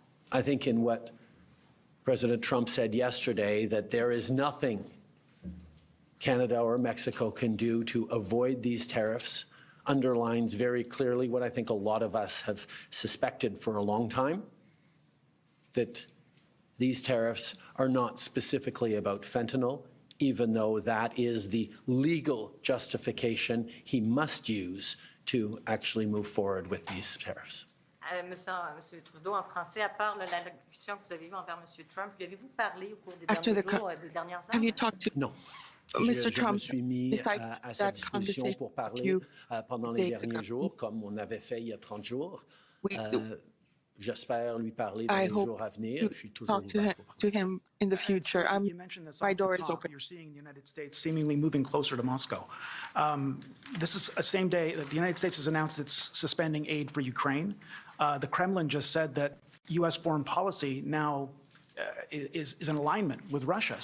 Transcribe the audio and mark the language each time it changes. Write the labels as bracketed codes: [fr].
[en] I think in what President Trump said yesterday, that there is nothing Canada or Mexico can do to avoid these tariffs, underlines very clearly what I think a lot of us have suspected for a long time, that these tariffs are not specifically about fentanyl, even though that is the legal justification he must use to actually move forward with these tariffs. [fr] Monsieur Trudeau, en français, à part l'allocution que vous avez eue envers Monsieur Trump, lui avez-vous parlé au cours des dernières heures? [en] Have you talked to Mr. Trump besides that conversation [fr] pour parler pendant les derniers jours, comme on avait fait il y a 30 jours. J'espère lui parler dans les jours à venir. Je suis toujours ouvert [en] to him in the future. My door is open. You're seeing the United States seemingly moving closer to Moscow. This is the same day that the United States has announced it's suspending aid for Ukraine. The Kremlin just said that U.S. foreign policy now is in alignment with Russia.